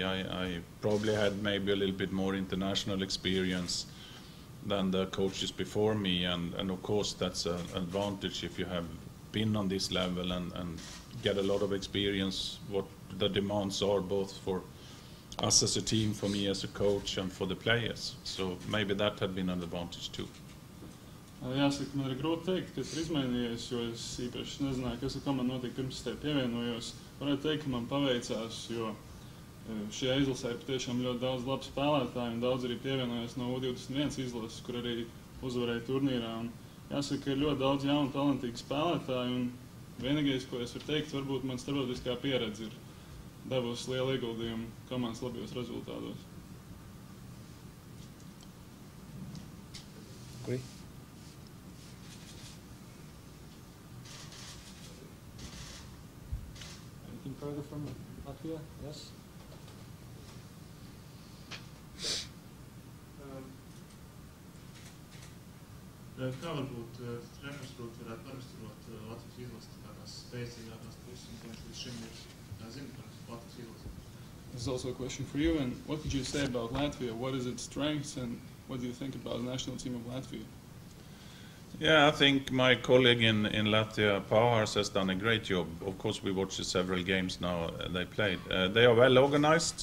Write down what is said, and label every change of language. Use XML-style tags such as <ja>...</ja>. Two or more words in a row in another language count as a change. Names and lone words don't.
<en>I probably had maybe a little bit more international experience than the coaches before me, and of course that's an advantage if you have been on this level and get a lot of experience what the demands are, both for us as a team, for me as a coach, and for the players. So maybe that had been an advantage too.</en> <lv>Jāsaka, man ir grūti teikt, kas ir izmainījies, jo es īpaši nezināju, kas ar komandu notika pirms te pievienojos. Varētu teikt, ka man paveicās, jo šajā izlasē ir patiešām ļoti daudz labu spēlētāju, un daudz arī pievienojās no U21 izlases, kur arī uzvarēja turnīrā. Un jāsaka, ir ļoti daudz jaunu talantīgu spēlētāju, un vienīgais, ko es varu teikt, varbūt man starptautiskā pieredze ir devusi lielu ieguldījumu komandas labajos rezultātos.</lv> <en>Agree. Anything further from Latvia? Yes?</en> <lv>Kā varbūt treneris varētu paraksturot Latvijas izlases tādās spēcīgākās puses, un ko viņš līdz šim ir zina par Latvijas izlasi?</lv> <en>This is also a question for you, and what could you say about Latvia? What is its strengths, and what do you think about the national team of Latvia? Yeah, I think my colleague in Latvia, Pāvārs, has done a great job. Of course, we watched several games now they played. They are well organized.</en>